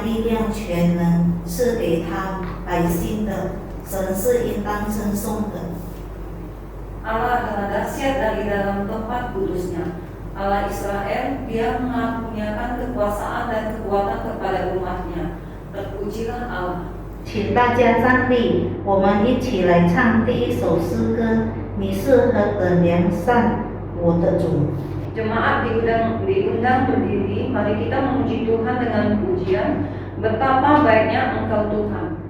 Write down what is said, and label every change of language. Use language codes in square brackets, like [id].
[zh] 用全能赐给他百姓的，神是应当称颂的。 [id] Allah adalah dahsyat dari dalam tempat kudusnya. Allah Israel, Dia mengaruniakan kekuasaan dan kekuatan kepada umatnya. Terpujilah Allah. [zh] 请大家站立，我们一起来唱第一首诗歌。你是何等良善，我的主。 [id] Jemaat diundang berdiri, mari kita memuji Tuhan dengan pujian. Betapa baiknya Engkau Tuhan.